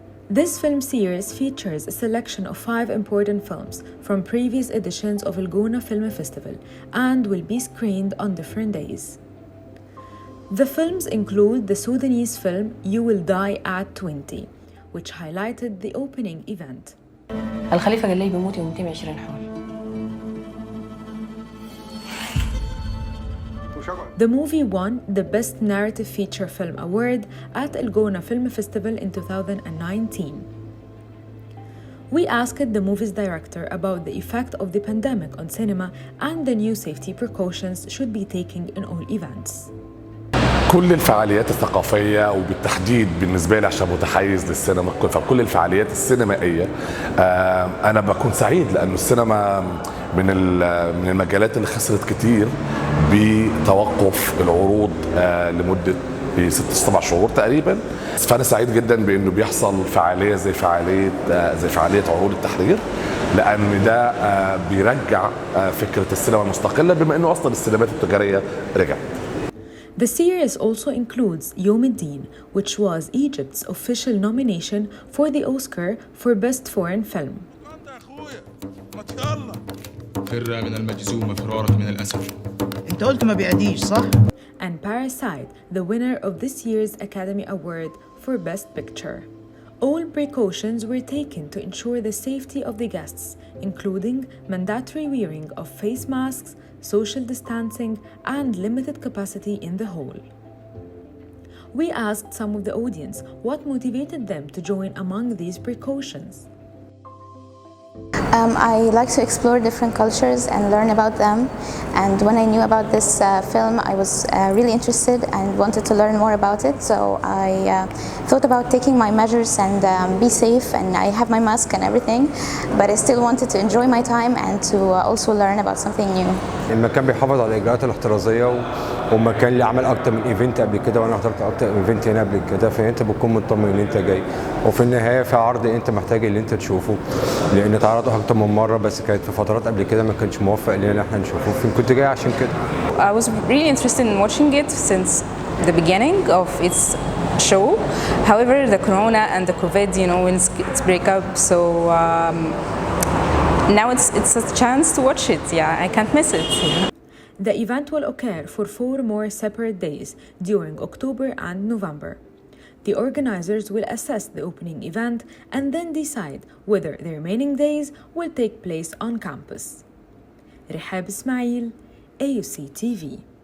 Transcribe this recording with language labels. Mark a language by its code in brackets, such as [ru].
[en] This film series features a selection of 5 important films from previous editions of Al-Gona Film Festival and will be screened on different days. The films include the Sudanese film You Will Die at 20, which highlighted the opening event. [ar] الخليفة قال لي بيموت يوم 22 حول. [en] The movie won the Best Narrative Feature Film Award at Al-Gona Film Festival in 2019. We asked the movie's director about the effect of the pandemic on cinema and the new safety precautions should be taken in all events. [ar] كل الفعاليات الثقافية وبالتحديد بالنسبة لي عشان متحيز للسينما فكل الفعاليات السينمائية أنا بكون سعيد لأنه السينما من المجالات اللي خسرت كتير بتوقف العروض لمدة 6-7 شهور تقريبا. فأنا سعيد جدا بأنه بيحصل فعالية زي فعالية عروض التحرير لأن ده بيرجع فكرة السينما المستقلة بما أنه أصلا السينمات التجارية رجعت. [en] The series also includes Yom Ad-Din, which was Egypt's official nomination for the Oscar for Best Foreign Film. [ar] فر من المجزومة فرارك من الأسف. أنت قلت ما بيعديش صح؟ [en] And Parasite, the winner of this year's Academy Award for Best Picture. All precautions were taken to ensure the safety of the guests, including mandatory wearing of face masks, social distancing, and limited capacity in the hall. We asked some of the audience what motivated them to join among these precautions. I like to explore different cultures and learn about them, and when I knew about this film I was really interested and wanted to learn more about it, so I thought about taking my measures and be safe, and I have my mask and everything, but I still wanted to enjoy my time and to also learn about something new. [ar] المكان بيحافظ على الإجراءات الاحترازية ومكان اللي عمل أكتر من إيفنت قبل كده وأنا حضرت أكتر من إيفنت هنا قبل كده فأنت بتكون مطمن إن أنت جاي وفي النهاية في عرض أنت محتاج اللي أنت تشوفه لأن اتعرضوا أكتر من مرة بس كانت في فترات قبل كده ما كانش موفق لنا إحنا نشوفه فكنت جاي عشان كده. [en] I was really interested in watching it since the beginning of its show. However, the corona and the COVID, when it's break up, so now it's a chance to watch it. Yeah, I can't miss it. The event will occur for 4 more separate days during October and November. The organizers will assess the opening event and then decide whether the remaining days will take place on campus. [ar] رحاب إسماعيل AUCTV.